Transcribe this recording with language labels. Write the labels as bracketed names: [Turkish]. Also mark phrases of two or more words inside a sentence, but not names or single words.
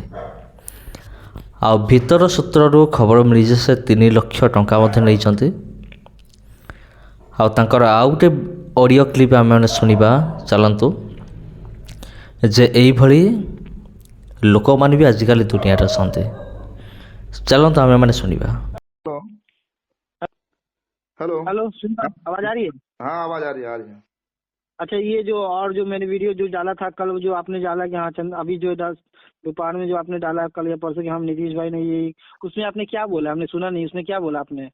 [Odia] ଆଉ ଭିତର ସୂତ୍ରରୁ ଖବର ମିଳିଛି ସେ 3 ଲକ୍ଷ ଟଙ୍କା ମଧ୍ୟ ନେଇଛନ୍ତି। ଆଉ ତାଙ୍କର ଆଉ ଗୋଟେ [English] audio clip [Odia] ଆମେମାନେ ଶୁଣିବା, ଚାଲନ୍ତୁ। ଯେ ଏଇଭଳି ଲୋକମାନେ ବି ଆଜିକାଲି ଦୁନିଆରେ ଅଛନ୍ତି। ଚାଲନ୍ତୁ ଆମେମାନେ ଶୁଣିବା। [Hindi] हेलो हेलो, सुनता आवाज आ रही है? हाँ, आवाज आ रही है, आ रही है। अच्छा, ये जो मैंने वीडियो जो डाला था कल, जो आपने डाला कि हाँ अभी जो दोपहर में जो आपने डाला कल या परसों कि हम नीतीश भाई ने ये, उसमें आपने क्या बोला? हमने सुना नहीं, उसमें क्या बोला आपने?